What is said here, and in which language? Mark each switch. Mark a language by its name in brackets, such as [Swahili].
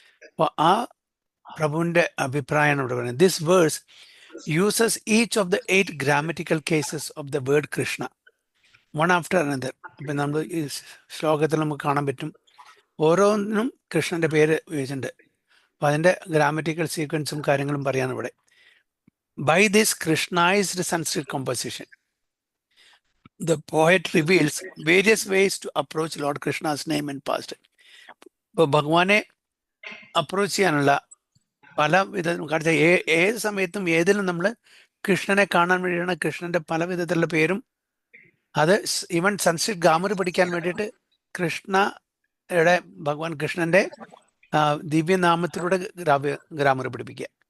[Malayalam] അപ്പോൾ ആ പ്രഭുവിന്റെ അഭിപ്രായമാണ് ഇവിടെ പറയുന്നത്. [English] This verse uses each of the 8 grammatical cases of the word Krishna one after another. [Malayalam] അപ്പം നമ്മൾ ഈ ശ്ലോകത്തിൽ നമുക്ക് കാണാൻ പറ്റും, ഓരോന്നിനും കൃഷ്ണന്റെ പേര് ഉപയോഗിച്ചിട്ടുണ്ട്. അപ്പൊ അതിന്റെ ഗ്രാമറ്റിക്കൽ സീക്വൻസും കാര്യങ്ങളും പറയാണ് ഇവിടെ. [English] By this Krishnaised Sanskrit composition the poet reveals various ways to approach Lord Krishna's name and past. [Malayalam] ഇപ്പോൾ ഭഗവാനെ അപ്രോച്ച് ചെയ്യാനുള്ള പല വിധം കാണിച്ച ഏത് സമയത്തും ഏതിലും നമ്മൾ കൃഷ്ണനെ കാണാൻ വേണ്ടിയാണ് കൃഷ്ണന്റെ പല വിധത്തിലുള്ള പേരും. അത് ഈവൻ സംസ്കൃത് ഗ്രാമർ പഠിക്കാൻ വേണ്ടിയിട്ട് കൃഷ്ണയുടെ ഭഗവാൻ കൃഷ്ണന്റെ ദിവ്യനാമത്തിലൂടെ ഗ്രാമർ പഠിപ്പിക്കുക.